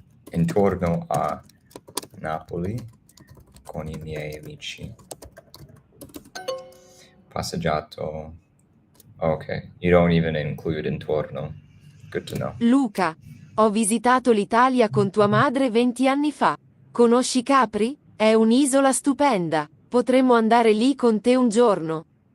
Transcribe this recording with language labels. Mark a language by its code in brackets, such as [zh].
[it] Intorno a Napoli con i miei amici. Passeggiato. [en] Okay, you don't even include intorno. Good to know. [it] Luca, ho visitato l'Italia con tua madre 20 anni fa. Conosci Capri? È un'isola stupenda. Potremmo andare lì con te un giorno.